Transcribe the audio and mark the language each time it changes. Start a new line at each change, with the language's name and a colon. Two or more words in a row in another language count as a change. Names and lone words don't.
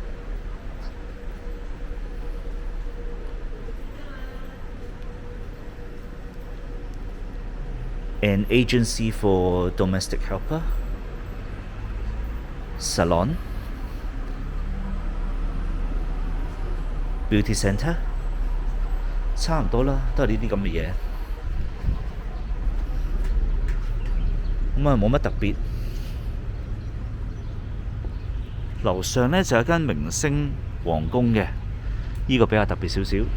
English: An agency for domestic helper, salon, beauty center，
Cantonese: 差唔多啦，都係呢啲咁嘅嘢。咁冇乜特別。樓上呢就有間明星皇宮嘅，呢個比較特別少少。